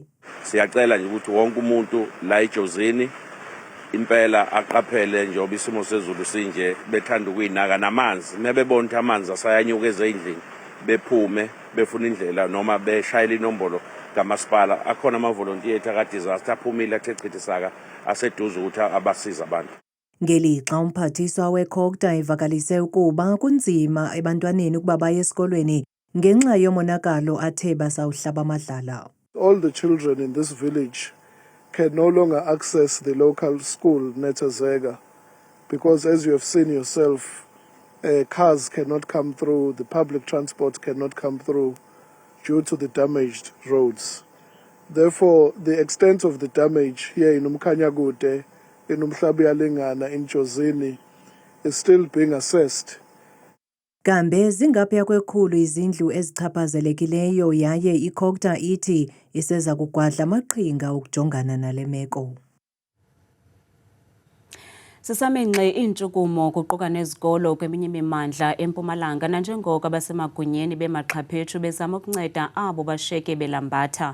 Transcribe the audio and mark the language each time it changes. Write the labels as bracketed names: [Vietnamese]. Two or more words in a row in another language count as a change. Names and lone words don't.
[Zulu] Siyacela nje ukuthi wonke umuntu la eJozini impela aqaphele njengoba isimo sezulu sinje bethanda ukuyinaka namanzi mebebona ukuthi amanzi asayanyuka ezindlini bephume befuna indlela noma beshayela inombolo kamasipala. Akhona amavolontiya ka-disaster aphumile athe chithisaka aseduze ukuthi abasiza abantu. [Xhosa] Ngelixa umphathiswa weCOGTA evakalise ukuba kunzima ebantwaneni ukuba baye esikolweni ngenxa yomonakalo athe basawuhlaba amadlala. [English] All the children in this village can no longer access the local school, Netazega, because as you have seen yourself, cars cannot come through, the public transport cannot come through due to the damaged roads. Therefore, the extent of the damage here in Umkhanyakude, in Umhlabiyalingana, in Jozini, is still being assessed. [Xhosa] Kambe zingaphaya kwekhulu izindlu ezichaphazelekileyo yaye iCOGTA ithi iseza kugwadla amaqhinga ukujongana nale meko. Sisamenxe iintshukumo kuquka nezikolo kweminye imimandla eMpumalanga nanjengoko abasemagunyeni bemaxhaphethu bezama ukunceda abo bashiyeke belambatha.